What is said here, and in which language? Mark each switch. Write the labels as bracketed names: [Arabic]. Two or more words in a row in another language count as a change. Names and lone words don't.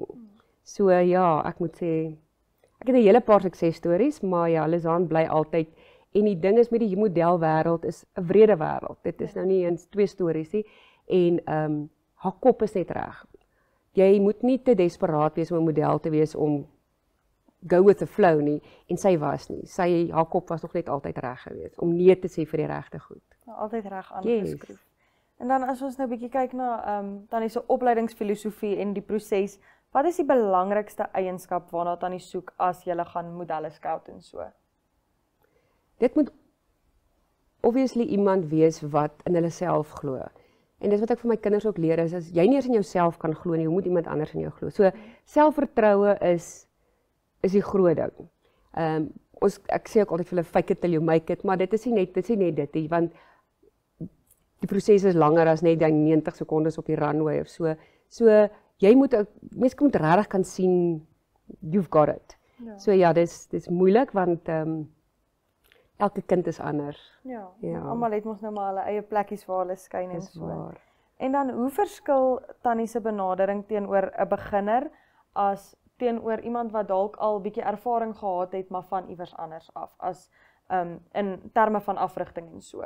[Afrikaans] So ja, ek moet sê ek het 'n hele paar suksesstories, maar ja, Lizaan bly altyd. En die ding is met die modelwêreld is 'n wrede wêreld. Dit is nou nie eens 2 stories nie en haar kop is net reg. Jy moet nie te desperaat wees om 'n model te wees om [English] go with the flow [Afrikaans] nie en sy was nie. Haar kop was nog net altyd reg geweest om nee te sê vir die regte goed. Nou, altyd reg aangeskryf. Yes. En dan as ons nou 'n bietjie kyk na Tannie se opleidingsfilosofie en die proses, wat is die belangrikste eienskap waarna Tannie soek as jy gaan modelle scout en so? Dit moet obviously iemand wees wat in hulle self glo. En dis wat ek vir my kinders ook leer is as jy nie eens in jouself kan glo nie, hoe moet iemand anders in jou glo? So selfvertroue is die groot ding. Ek sê ook altyd vir hulle [English] fake it till you make it, [Afrikaans] maar dit is nie net dit nie, want die proses is langer as net die 90 sekondes op die runway of so. So jy moet mense moet regtig kan sien [English] you've got it. [Afrikaans] Ja. So ja, dis moeilik want elke kind is anders. Ja. Almal het mos nou maar hulle eie plekkies waar hulle skyn en so. Waar. En dan hoe verskil Tannie se benadering teenoor 'n beginner as teenoor iemand wat dalk al bietjie ervaring gehad het maar van iewers anders af as in terme van afrigting en so?